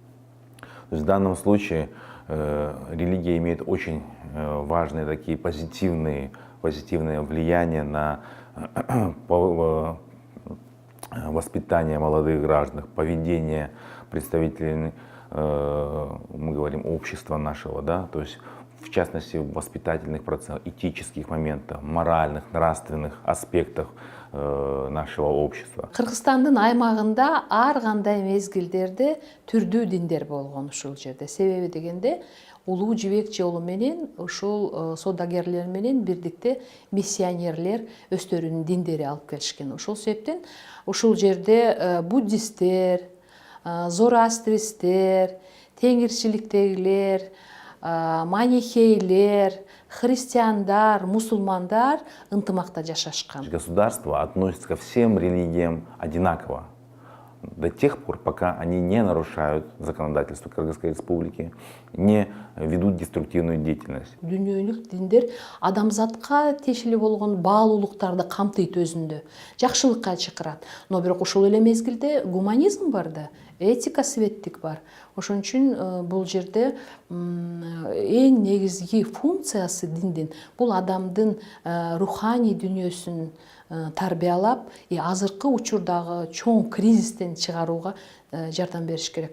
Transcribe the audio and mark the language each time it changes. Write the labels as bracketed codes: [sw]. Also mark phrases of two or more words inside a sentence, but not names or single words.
[ru] То есть в данном случае религия имеет очень важные такие позитивные влияния на воспитание молодых граждан, поведение представителей, мы говорим, общества нашего, да, то есть в частности воспитательных процессов, этических моментов, моральных, нравственных аспектов нашего общества. [ky] Кыргызстандын аймагында ар кандай мезгилдерде түрдүү диндер болгон ушул жерде. Себеби дегенде улуу жибек жолу менен ушул содагерлер менен бирдикте миссионерлер өздөрүнүн диндери алып келишкен. Ошол себептен ушул жерде буддисттер, зороастристтер, теңирчиликтегилер, манихейлер, христиандар, мусулмандар ынтымакта жашашкан. [ru] Государство относится ко всем религиям одинаково до тех пор, пока они не нарушают законодательство Кыргызской республики, не ведут деструктивную деятельность. [ky] Дүйнөлүк диндер адамзатка тиешелүү болгон баалуулуктарды камтыйт өзүндө, жакшылыкка чакырат. Но бирок ошол эле мезгилде гуманизм бар да, этика, светтик бар. Ошон үчүн бул жерде эң негизги функциясы диндин бул адамдын руханий дүйнөсүн тарбиялап, азыркы учурдагы чоң кризистен чыгарууга жардам бериш керек.